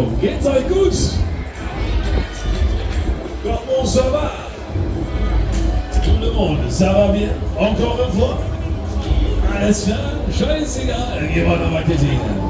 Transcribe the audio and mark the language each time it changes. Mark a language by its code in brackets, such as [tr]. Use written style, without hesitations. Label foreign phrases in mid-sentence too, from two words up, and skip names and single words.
[de] Geht's euch gut? [fr] Comment ça va? Tout le monde, ça va bien? Encore une fois? [de] Alles klar? Scheißegal, gehen wir noch Marketing.